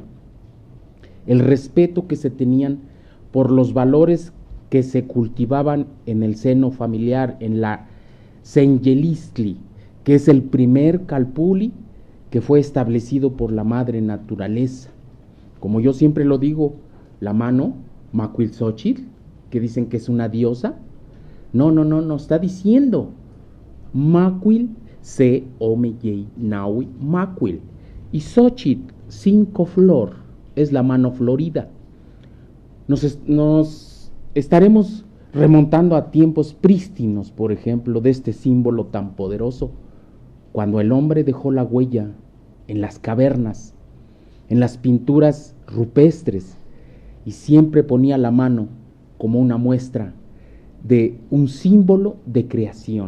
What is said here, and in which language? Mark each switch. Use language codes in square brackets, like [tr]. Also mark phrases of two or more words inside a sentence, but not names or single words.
[es] El respeto que se tenían por los valores que se cultivaban en el seno familiar, en la Senyelistli, que es el primer calpuli que fue establecido por la madre naturaleza. Como yo siempre lo digo, la mano, Macuilxochitl, que dicen que es una diosa, no, está diciendo Macuil, [nah] se omeyei naui Macuil, [es] y Xochitl, 5 flor, es la mano florida. Nos estaremos remontando a tiempos prístinos, por ejemplo, de este símbolo tan poderoso, cuando el hombre dejó la huella en las cavernas, en las pinturas rupestres, y siempre ponía la mano como una muestra de un símbolo de creación.